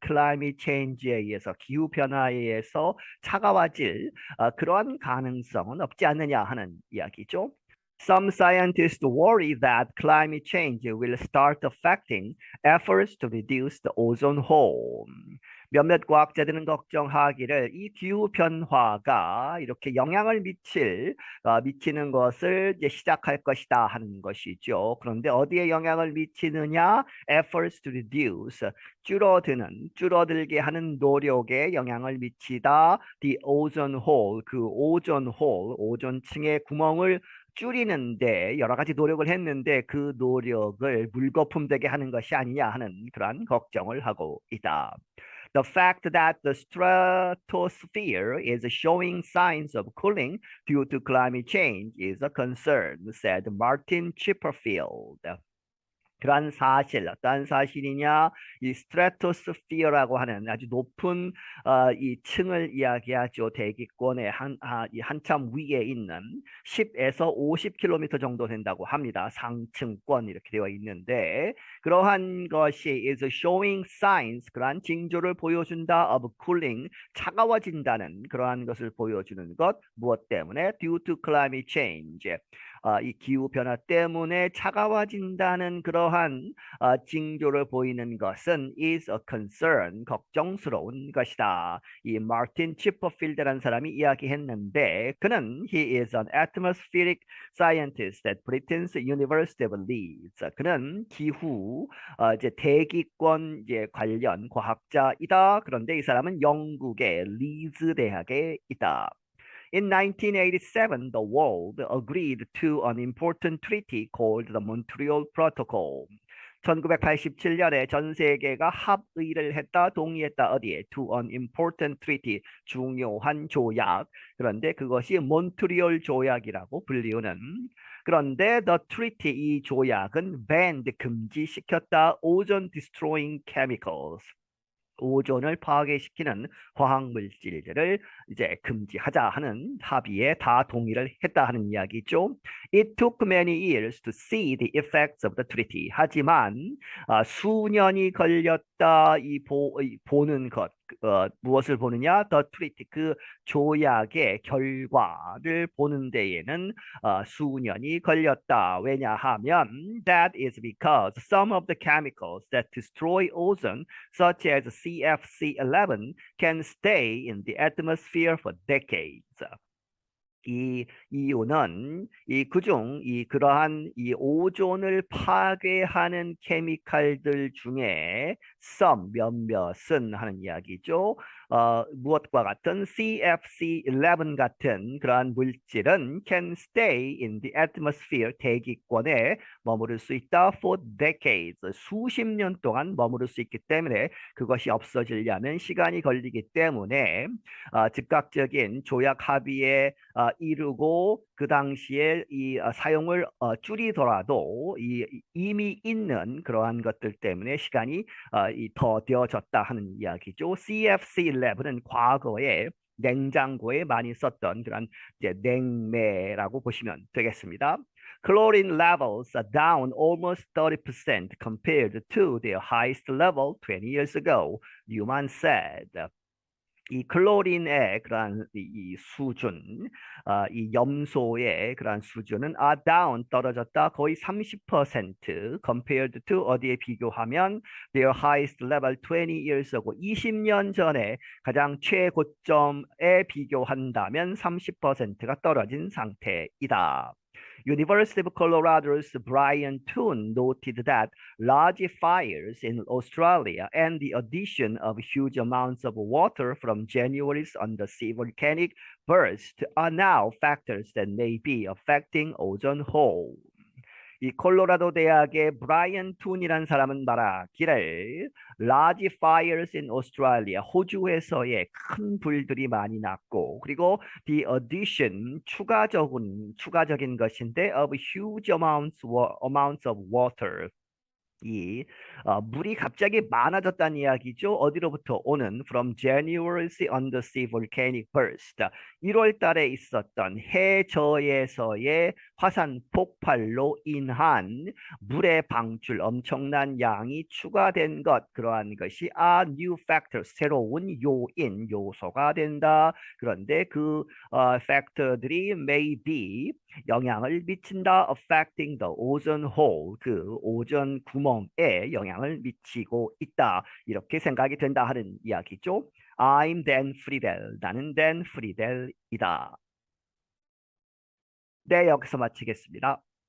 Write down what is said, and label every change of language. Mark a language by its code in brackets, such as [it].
[en] climate change에 [ko] 의해서 기후 변화에 의해서 차가워질 그러한 가능성은 없지 않느냐 하는 이야기죠. [en] Some scientists worry that climate change will start affecting efforts to reduce the ozone hole. [ko] 몇몇 과학자들은 걱정하기를 이 기후 변화가 이렇게 영향을 미치는 것을 이제 시작할 것이다 하는 것이죠. 그런데 어디에 영향을 미치느냐? [en] Efforts to reduce [ko] 줄어들게 하는 노력에 영향을 미치다. [en] The ozone hole [ko] 그 오존층의 구멍을 줄이는데 여러 가지 노력을 했는데 그 노력을 물거품되게 하는 것이 아니냐 하는 그러한 걱정을 하고 있다. [en] The fact that the stratosphere is showing signs of cooling due to climate change is a concern, said Martin Chipperfield. [ko] 그러한 사실, 어떠한 사실이냐? 이 스트라토스피어라고 하는 아주 높은 이 층을 이야기하죠. 대기권의 한참 위에 있는 10에서 50km 정도 된다고 합니다. 상층권 이렇게 되어 있는데 그러한 것이 [en] is showing signs, [ko] 그러한 징조를 보여준다 [en] of cooling, [ko] 차가워진다는 그러한 것을 보여주는 것. 무엇 때문에? [en] Due to climate change. [ko] 이 기후 변화 때문에 차가워진다는 그러한 징조를 보이는 것은 [en] is a concern, [ko] 걱정스러운 것이다. 이 마틴 치퍼필드라는 사람이 이야기했는데 그는 [en] he is an atmospheric scientist at Britain's University of Leeds. [ko] 그는 기후 이제 대기권 이제 관련 과학자이다. 그런데 이 사람은 영국의 리즈 대학에 있다. [en] In 1987, the world agreed to an important treaty called the Montreal Protocol. [ko] 1987년에 전 세계가 합의를 했다, 동의했다. 어디에? [en] To an important treaty, [ko] 중요한 조약. 그런데 그것이 몬트리올 조약이라고 불리우는. 그런데 [en] the treaty, [ko] 이 조약은 banned, 금지시켰다. [en] ozone destroying chemicals. [ko] 오존을 파괴시키는 화학 물질들을 이제 금지하자 하는 합의에 다 동의를 했다 하는 이야기죠. [en] It took many years to see the effects of the treaty. [ko] 하지만 수년이 걸렸다 보는 것. 무엇을 보느냐? [en] The treaty, [ko] 그 조약의 결과를 보는 데에는 수년이 걸렸다. 왜냐하면 [en] that is because some of the chemicals that destroy ozone, such as CFC11, can stay in the atmosphere for decades. [ko] 이 이유는 그러한 이 오존을 파괴하는 케미칼들 중에 몇몇은 하는 이야기죠. 무엇과 같은 CFC11 같은 그러한 물질은 [en] can stay in the atmosphere, [ko] 대기권에 머무를 수 있다. [en] for decades, [ko] 수십 년 동안 머무를 수 있기 때문에 그것이 없어지려면 시간이 걸리기 때문에 즉각적인 조약 합의에 이르고 그 당시에 이 사용을 줄이더라도 이미 있는 그러한 것들 때문에 시간이 더 되어졌다 하는 이야기죠. CFC11은 과거에 냉장고에 많이 썼던 그런 이제 냉매라고 보시면 되겠습니다. [en] Chlorine levels are down almost 30% compared to their highest level 20 years ago, Newman said. [ko] 이 클로린의 그러한 이 수준, 이 염소의 그러한 수준은 [en] are down [ko] 떨어졌다 거의 30% [en] compared to [ko] 어디에 비교하면 [en] their highest level 20 years ago [ko] 20년 전에 가장 최고점에 비교한다면 30%가 떨어진 상태이다. [en] University of Colorado's Brian Toon noted that large fires in Australia and the addition of huge amounts of water from January's undersea volcanic burst are now factors that may be affecting ozone hole. [ko] 이 콜로라도 대학의 브라이언 툰이라는 사람은 말하기를 [en] large fires in Australia, [ko] 호주에서의 큰 불들이 많이 났고 그리고 [en] the addition, [ko] 추가적인 것인데 [en] of huge amounts of water, [ko] 이 물이 갑자기 많아졌다는 이야기죠. 어디로부터 오는 [en] from January's undersea volcanic burst. [ko] 1월 달에 있었던 해저에서의 화산 폭발로 인한 물의 방출 엄청난 양이 추가된 것 그러한 것이 [en] are new factors [ko] 새로운 요소가 된다. 그런데 그 factor들이 [en] may be [ko] 영향을 미친다 [en] affecting the ozone hole [ko] 그 오존 구멍에 영향을 미치고 있다 이렇게 생각이 된다 하는 이야기죠. [en] I'm Dan Friedel [ko] 나는 Dan Friedel이다. 네 여기서 마치겠습니다.